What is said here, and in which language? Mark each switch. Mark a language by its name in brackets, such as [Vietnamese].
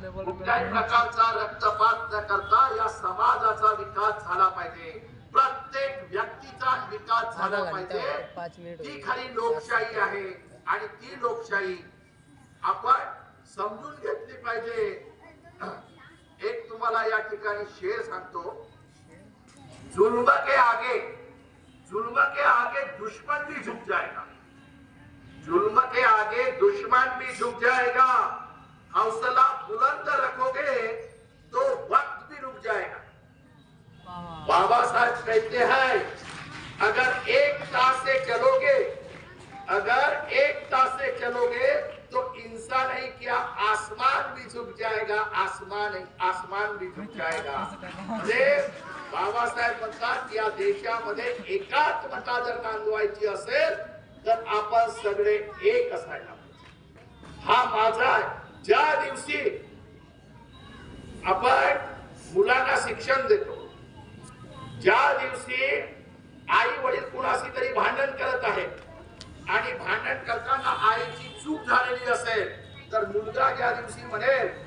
[Marathi] कुठल्याही प्रकारचा रक्तपात न करता या समाजाचा विकास झाला पाहिजे, प्रत्येक व्यक्तीचा विकास झाला पाहिजे। ती खरी लोकशाही आहे आणि ती लोकशाही आपण समजून घेतली पाहिजे। एक तुम्हाला या ठिकाणी शेर सांगतो, [Hindi] जुल्म के आगे दुश्मन भी झुक जाएगा, जुल्म के आगे दुश्मन भी झुक जाएगा, हौसला बुलंद रखोगे तो वक्त भी रुक जाएगा। बाबा साहब कहते हैं अगर एकता से चलोगे, अगर एकता से चलोगे तो इंसान ही क्या आसमान भी झुक जाएगा, आसमान भी झुक जाएगा। [Marathi] बाबासाहेब म्हणतात या देशामध्ये एकात्मता जर नांदवायची असेल तर आपण सगळे एक असायला पाहिजे। हा माझा ज्या दिवशी आपण मुलांना शिक्षण देतो, ज्या दिवशी आई वडील कुणाशी तरी भांडण करत आहेत आणि भांडण करताना आईची चूक झालेली असेल तर मुलगा ज्या दिवशी म्हणेल